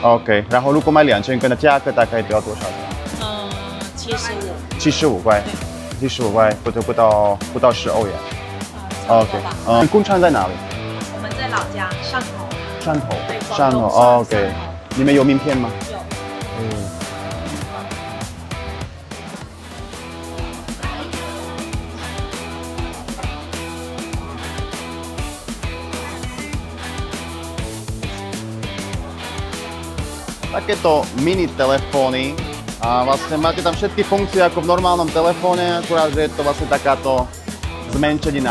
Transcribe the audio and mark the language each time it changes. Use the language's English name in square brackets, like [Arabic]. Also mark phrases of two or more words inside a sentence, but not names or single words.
[Chinese] OK，然后如果买2000个，那价格大概都要多少钱 75。 75块。75块，不到10欧元。OK，工厂在哪里？我们在老家汕头。汕头。对，汕头。广东 OK，你们有名片吗？有。 [Slovak] Takéto mini telefóny a vlastne máte tam všetky funkcie ako v normálnom telefóne, akurát, že je to vlastne takáto zmenšenina.